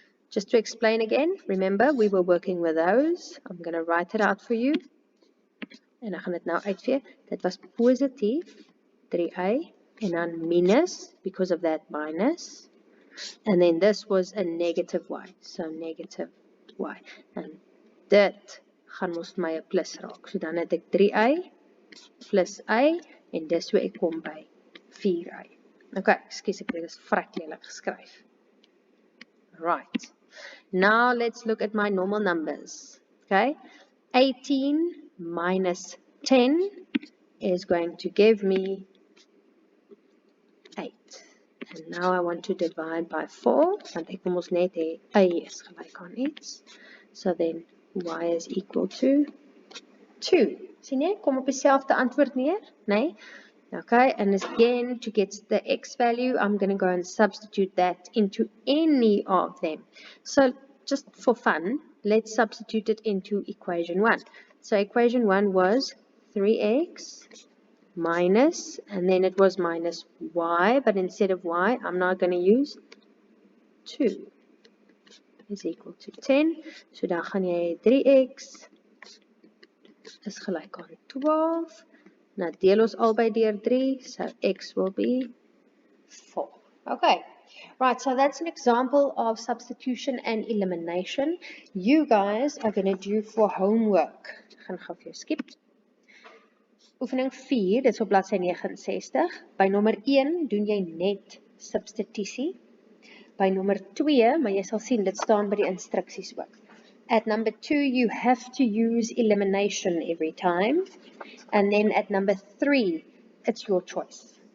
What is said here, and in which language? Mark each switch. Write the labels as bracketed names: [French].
[English] Just to explain again, remember we were working with those. I'm going to write it out for you. [Afrikaans] En ek gaan dit nou uitvee. Dit was positief 3y en dan minus, [English] because of that minus. And then this was a negative y. So negative y. [Afrikaans] En dit gaan mos my 'n plus raak. So dan het ek 3y plus y en dis hoe ek kom by 4y. Okay, ekskuus ek het dit vrek lelik geskryf. [English] Right. Now let's look at my normal numbers. Okay. 18 minus 10 is going to give me 8. And now I want to divide by 4. [Afrikaans] Want ek wil mos net hê y is gelyk aan iets. [English] So then y is equal to 2. [Afrikaans] Sien jy? Kom op dieselfde antwoord neer, nee? [English] Okay, and again, to get the x value, I'm going to go and substitute that into any of them. So just for fun, let's substitute it into equation 1. So equation 1 was 3x minus, and then it was minus y, but instead of y, I'm now going to use 2 is equal to 10. [Afrikaans] So dan gaan jy 3x is gelyk aan 12. [English] Now [Afrikaans] deel ons albei deur [English] 3, so x will be 4. Okay, right, so that's an example of substitution and elimination. You guys are going to do for homework. [Afrikaans] Ek gaan gou vir jou skip. Oefening 4, dit is op bladsy 69. By nommer 1 doen jy net substitusie. by nommer 2, maar jy sal sien, dit staan by die instruksies ook. [English] At number 2, you have to use elimination every time. And then at number 3, it's your choice.